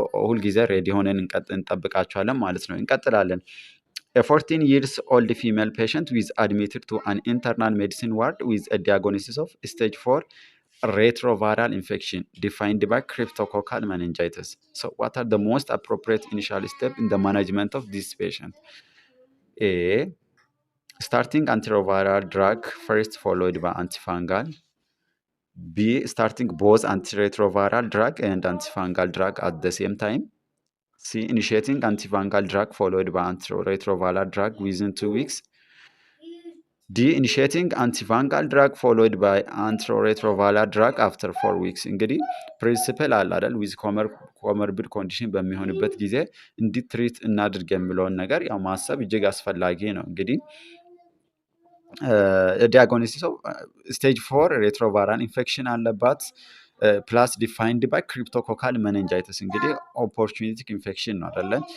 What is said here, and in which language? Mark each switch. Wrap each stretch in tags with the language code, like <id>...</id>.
<am>ሁልጊዜ ሬዲ ሆነን እንጠብቃችኋለን ማለት ነው። እንቀጥላለን።</am> <en>A 14 years old female patient was admitted to an internal medicine ward with a diagnosis of stage 4 retroviral infection defined by cryptococcal meningitis. So what are the most appropriate initial steps in the management of this patient? A. Starting antiretroviral drug first followed by antifungal. B. Starting both antiretroviral drug and antifungal drug at the same time. C. Initiating antifungal drug followed by antiretroviral drug within 2 weeks. D. Initiating antifungal drug followed by antiretroviral drug after 4 weeks.</en> <am>እንግዲህ ፕሪንሲፕል አለ አይደል?</am> <en>ዊዝ ኮሞርቢድ ኮንዲሽን</en> <am>በሚሆንበት ጊዜ እንዲህ ትሪት እናድርግ የሚለውን ነገር ያው ማሰብ እጅግ አስፈላጊ ነው። እንግዲህ</am> <en>ዲያግኖሲስ ኦፍ ስቴጅ 4 ሬትሮቫይራል ኢንፌክሽን</en> <am>አለባት</am> <en>ፕላስ ዲፋይንድ ባይ ክሪፕቶኮካል መነንጃይተስ</en> <am>እንግዲህ ኦፖርቹኒቲክ ኢንፌክሽን ነው አይደለ?</am>